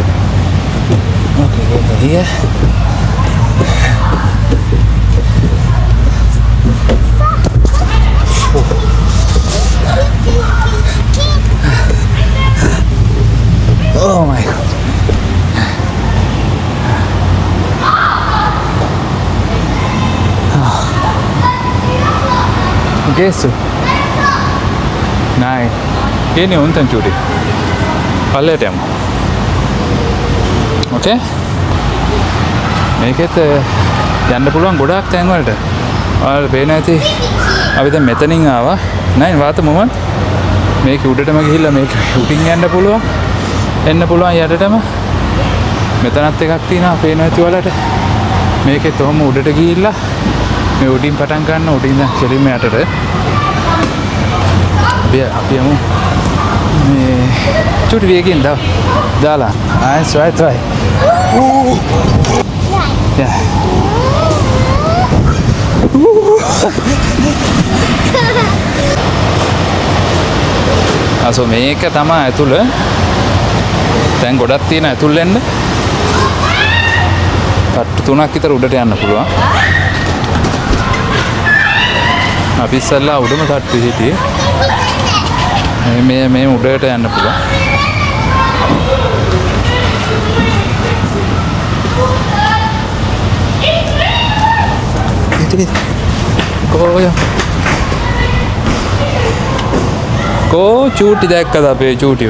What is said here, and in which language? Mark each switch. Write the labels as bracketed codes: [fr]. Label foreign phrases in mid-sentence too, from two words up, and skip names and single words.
[de] Okay, gehen wir hier. Oh mein Gott. Wo gehst du? Nein. Geh nicht unten, Judy. Alle dem. Okay? [si] මේකෙත් යන්න පුළුවන් ගොඩක් තැන් වලට. ඔයාලට පේන ඇති අපි දැන් මෙතනින් ආවා. [de] නෑ Wart Moment. [si] මේක උඩටම ගිහිල්ලා මේක උඩින් යන්න පුළුවන්. එන්න පුළුවන් යටටම. මෙතනත් එකක් තියෙනවා පේනවා ඇති ඔයාලට. මේකෙත් ඔහම උඩට ගිහිල්ලා මේ උඩින් පටන් ගන්න උඩින් ඉඳන් කෙලින්ම යටට. අපි යමු මේ චුටි වේගෙන් දාලා. [en] Nice, right. [si] Yeah. Also මේක තමයි ඇතුළ. දැන් ගොඩක් තියෙන ඇතුළ එන්න. තට්ටු 3ක් විතර උඩට යන්න පුළුවන්. අපි ඉස්සල්ලා උඩම තට්ටු හිටියේ. මේ උඩට යන්න පුළුවන්. කෝ චූටි දැක්කද අපේ චූටිව?